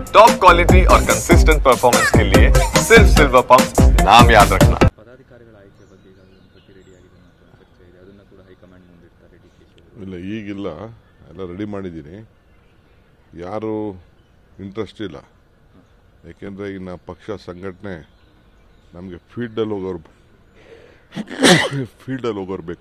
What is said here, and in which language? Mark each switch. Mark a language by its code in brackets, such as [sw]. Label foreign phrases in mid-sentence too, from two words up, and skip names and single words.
[en] top quality [hi] और [en] consistent performance [hi] के लिए सिर्फ सिल्वर पंप नाम याद रखना। [kn] ಪದಾಧಿಕಾರಿಗಳ ಆಯ್ಕೆ ಬಗ್ಗೆ ಈಗಾಗಲೇ ಒಂದು ಪಟ್ಟಿ ರೆಡಿ ಆಗಿದೆ ಅಂತ ಚರ್ಚೆ ಇದೆ. ಅದನ್ನ ಕೂಡ ಹೈಕಮಾಂಡ್ ಮುಂದಿಡ್ತಾರೆ ಡಿಕೆಶಿ ಅವರು. ಇಲ್ಲ ಈಗಿಲ್ಲ, ಎಲ್ಲ ರೆಡಿ ಮಾಡಿದ್ದೀನಿ. ಯಾರು ಇಂಟ್ರೆಸ್ಟ್ ಇಲ್ಲ, ಯಾಕೆಂದರೆ ಇನ್ನು ಪಕ್ಷ ಸಂಘಟನೆ ನಮಗೆ ಫೀಲ್ಡಲ್ಲಿ ಹೋಗೋರು ಬೇಕು.